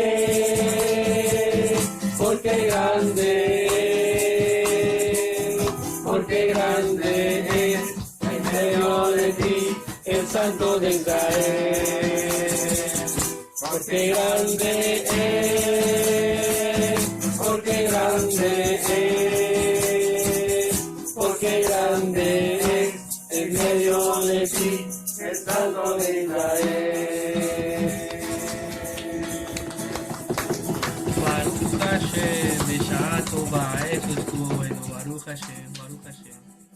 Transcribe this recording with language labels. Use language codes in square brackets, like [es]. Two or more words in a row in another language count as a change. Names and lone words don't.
[es] es, porque grande es, porque grande es en medio de ti el Santo de Israel, porque grande es, porque grande es. Porque grande es en medio de ti el Santo de Israel. [he] ברוך השם, בשעה טובה, איך [es] estuvo bueno, [he] ברוך השם, ברוך השם.